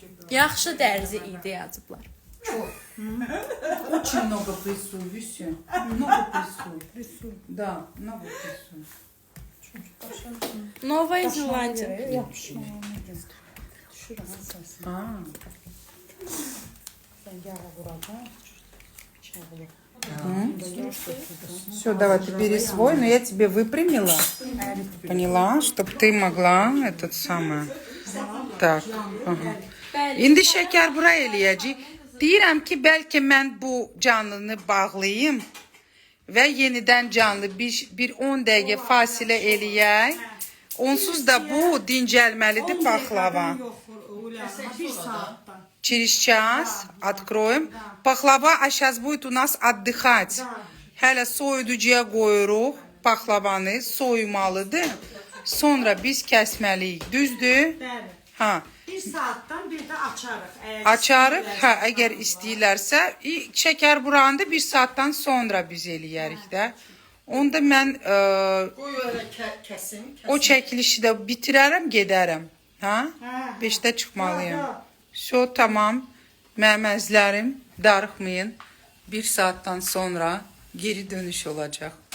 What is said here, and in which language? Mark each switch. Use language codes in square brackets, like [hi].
[az] Yaxşı dərzi idi yazıblar. [ru] Очень много прессуй, Вюси. Много прессуй. Да, много прессуй. [az] Nova Zelandiya. А, Sən yağı vuracaq. [ru] все, давай, ты бери свой, но я тебе выпрямила. Поняла, чтобы ты могла этот самый. Так, aha. [az] İndi şəkər bura eləyəcək. Deyirəm ki, bəlkə mən bu canlını bağlayayım və yenidən canlı bir 10 dəqiqə fasilə eləyək. Onsuz da bu dincəlməlidir paxlava. Bir saatdan. [ru] Через час откроем. Paxlava сейчас будет у нас отдыхать. [az] Hələ soyuducuya qoyuruq paxlavanı, soyumalıdır. Sonra biz kəsməliyik. Düzdür? Bəli. Ha. Bir saatdan bir də açarıq. Açarıq, hə, əgər istəyirlərsə, şəkər buranı bir saatdan sonra biz eləyərik də. Onda mən Qoy öyle kəsim. o çəkilişi də bitirərəm, gedərəm. Hə? 5-də çıxmalıyım. Все, tamam. Mənim əzlərim, darıxmayın. Bir saatdan sonra geri dönüş olacaq.